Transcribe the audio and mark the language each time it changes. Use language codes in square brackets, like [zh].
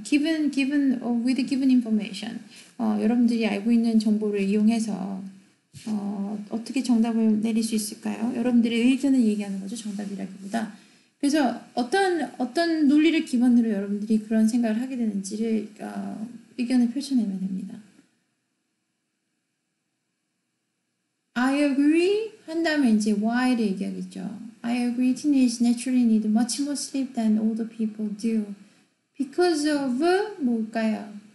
[en] with given information. [ko] 여러분들이 알고 있는 정보를 이용해서 어떻게 정답을 내릴 수 있을까요? 여러분들의 의견을 얘기하는 거죠. 정답이라기보다. 그래서 어떤 논리를 기반으로 여러분들이 그런 생각을 하게 되는지를 의견을 펼쳐내면 됩니다. [en] I agree [ko] 한 다음에 이제 why를 얘기하겠죠. [en] I agree teenagers naturally need much more sleep than older people do. Because of [ko] 뭘까요?